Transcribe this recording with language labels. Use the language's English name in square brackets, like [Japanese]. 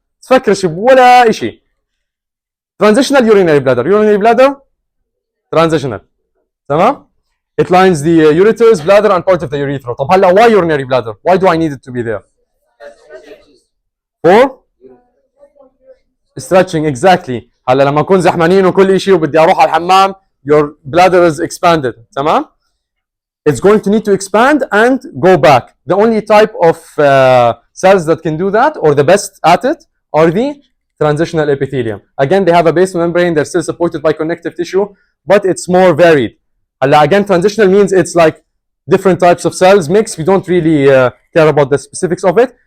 [Arabic] تفكرش بولا شيء. [English] Transitional urinary bladder. Urinary bladder transitional. [Arabic] تمام؟ [English] It lines the ureters, bladder, and part of the urethra. [Arabic] طب هلا [English] why urinary bladder? Why do I need it to be there? For stretching, exactly. [Arabic] هلا لما نكون زحمانين وكل شيء وبدي اروح على الحمام, [English] your bladder is expanded. [Arabic] تمام? [English] It's going to need to expand and go back. The only type of cells that can do that, or the best at it, are the transitional epithelium. Again, they have a basement membrane. They're still supported by connective tissue, but it's more varied. Again, transitional means it's like different types of cells mixed. We don't really care about the specifics of it.